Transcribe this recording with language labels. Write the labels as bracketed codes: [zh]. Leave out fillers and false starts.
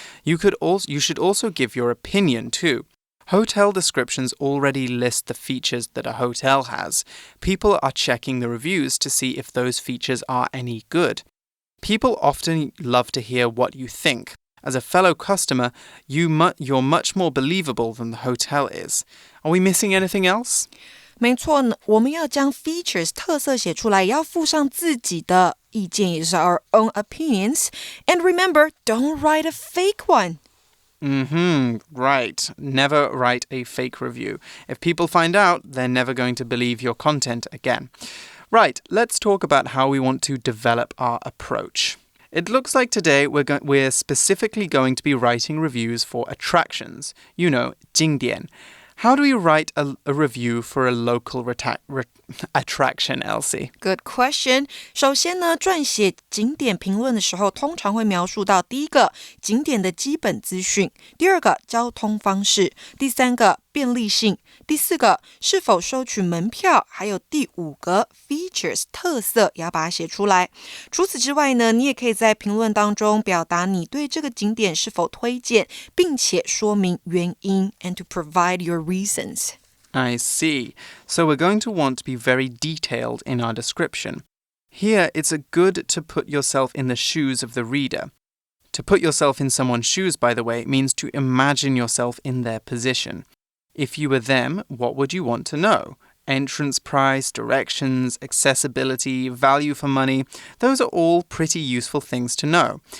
[en] You should also give your opinion too. Hotel descriptions already list the features that a hotel has. People are checking the reviews to see if those features are any good. People often love to hear what you think. As a fellow customer, you're much more believable than the hotel is. Are we missing anything else? [zh] 没错呢，我们要将 features 特色写出来，也要附上自己的意见，也就是 [en] our own opinions. And remember, don't write a fake one. Right. Never write a fake review. If people find out, they're never going to believe your content again. Right, let's talk about how we want to develop our approach. It looks like today we're specifically going to be writing reviews for attractions. You know, 景点.How do we write a review for a local attraction, Elsie? Good question. [zh] 首先呢，撰写景点评论的时候，通常会描述到第一个，景点的基本资讯；第二个，交通方式；第三个，便利性；第四个，是否收取门票；还有第五个 features 特色，也要把它写出来。除此之外呢，你也可以在评论当中表达你对这个景点是否推荐，并且说明原因 [en] and to provide your reasons. I see. So we're going to want to be very detailed in our description. Here, it's good to put yourself in the shoes of the reader. To put yourself in someone's shoes, by the way, means to imagine yourself in their position. If you were them, what would you want to know? Entrance price, directions, accessibility, value for money, those are all pretty useful things to know.